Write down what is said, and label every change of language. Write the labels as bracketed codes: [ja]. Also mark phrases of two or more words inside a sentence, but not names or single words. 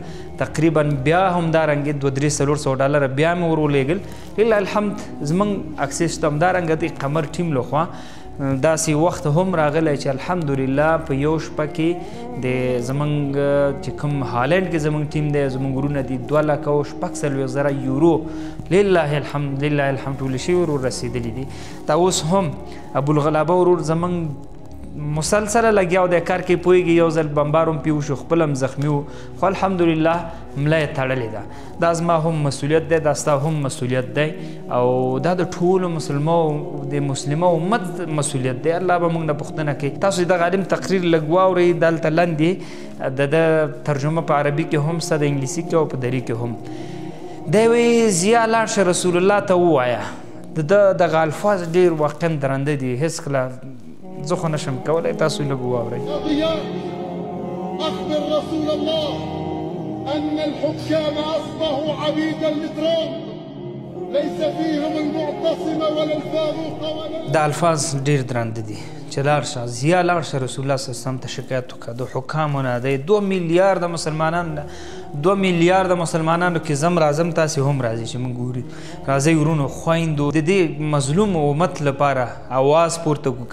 [ps] تقریبا بیا همدارنګې $200-300 بیا مې ور ولېږل. [ar] لله الحمد [ps] زموږ اکسس شته. همدارنګه د قمر ټیم لخوا داسې وخت هم راغلی چې الحمدلله په یو شپه کې د زموږ چې کوم هالینډ کې زموږ ټیم دی، زموږ ورونه دي 2,46,000 یورو [ar] لله الحمد لله الحمد [ps] ټولې شوي ورور رسېدلي دي. دا اوس هم ابوالغلابه ورور زموږ مسلسله لګیا و دی کار کې، پوهېږي یو ځل بمبار هم پې وشو، خپل هم زخمي و، خو الحمدلله ملا یې تړلې ده. دا زما هم مسؤلیت دی، دا ستا هم مسؤلیت دی، او دا د ټولو مسلمه امت مسؤلیت دی. الله به موږ نه پوښتنه کوي. تاسو دغه عالم تقریر لږ واورئ، دلته لاندې د ترجمه په عربي کې هم سته، د انګلیسي کې او په دري کې هم. دی وایي ضیا لاړ شه رسول الله ته ووایه. د دغه الفاظ ډېر واقعا درنده دي، هېڅکله زه خو نشم کولی، تاسو لږ واورئ. [ar] أخبر رسول الله أن الحكام أصبحوا عبيدا لترامب ليس فيهم المعتصم ولا الفاروق ولا. [ps] دا الفاظ ډېر درانده دي چې لاړ شه، ضیا لاړ شه رسول الله [ar] صلی الله علیه وسلم [ps] ته شکایت وکړه د حکامو نه. د 2 میلیارد مسلمانانو 2 میلیارد مسلمانانو کې زم راځم، تاسې هم راځئ چې موږ ګوري. راځئ ورونو خویندو، د دې مظلوم امت لپاره اواز پورته کړو.